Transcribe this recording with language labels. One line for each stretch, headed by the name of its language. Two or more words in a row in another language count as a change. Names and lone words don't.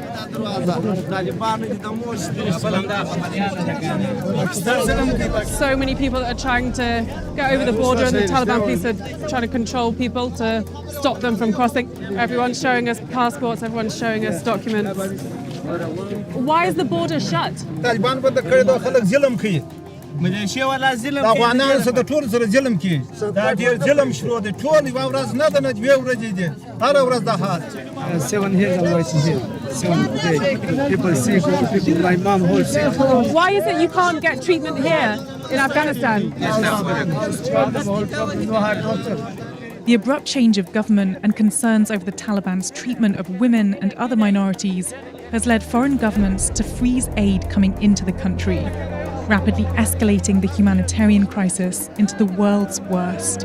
English: So many people are trying to get over the border, and the Taliban police are trying to control people to stop them from crossing. Everyone's showing us passports, everyone's showing us documents. Why is the border shut?
Pashto: طالبان بده کړی دا خلک ظلم کوي ملیشیا والا ظلم کوي افغانان سره ټول سره ظلم کوي دا ډیر ظلم شروع دی ټول یو ورځ نه ده نه دوه ورځې دي هر ورځ د حال
English: 7 years I'm waiting here 7 days people sick people my mom whole sick Why is it you can't get treatment here in Afghanistan? The abrupt change of government and concerns over the Taliban's treatment of women and other minorities has led foreign governments to freeze aid coming into the country, rapidly escalating the humanitarian crisis into the world's worst.